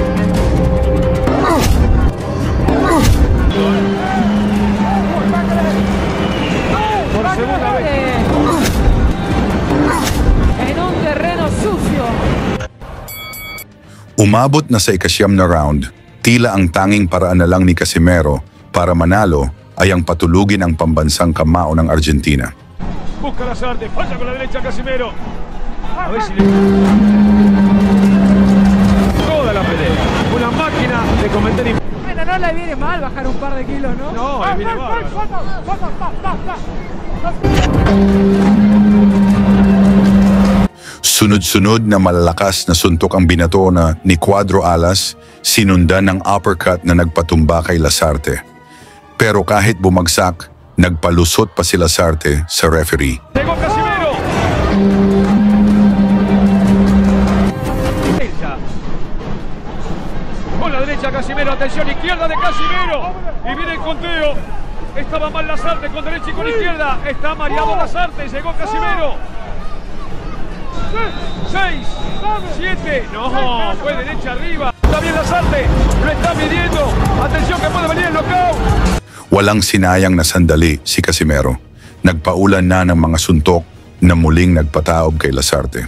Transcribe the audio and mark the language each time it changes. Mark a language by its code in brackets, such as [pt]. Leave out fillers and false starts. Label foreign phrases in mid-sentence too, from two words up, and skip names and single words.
[tl] Umabot na sa ika-9 na round, tila ang tanging paraan na lang ni Casimero para manalo ay ang patulugin ang pambansang kamao ng Argentina. [es] Busca Lasarte, falla con la derecha Casimero. A ver si le... Toda la pelea. Una máquina de cometer... Bueno, no le viene mal bajar un par de kilos, ¿no? No, le viene mal. [tl] Sunod-sunod na malalakas na suntok ang binato na ni Cuadro Alas, sinundan ng uppercut na nagpatumba kay Lasarte. Pero kahit bumagsak, nagpalusot pa si Lasarte sa referee. [es] Llegó Casimero. Con la derecha Casimero, atención, izquierda de Casimero. Y viene el conteo. Estaba mal Lasarte con derecha y con izquierda. Está mareado Lasarte, llegó Casimero. 6, 7, no, fue derecha arriba. Está bien Lasarte, lo está midiendo. Atención que puede venir el knockout. [tl] Walang sinayang na sandali si Casimero. Nagpaulan na ng mga suntok na muling nagpataob kay Lasarte.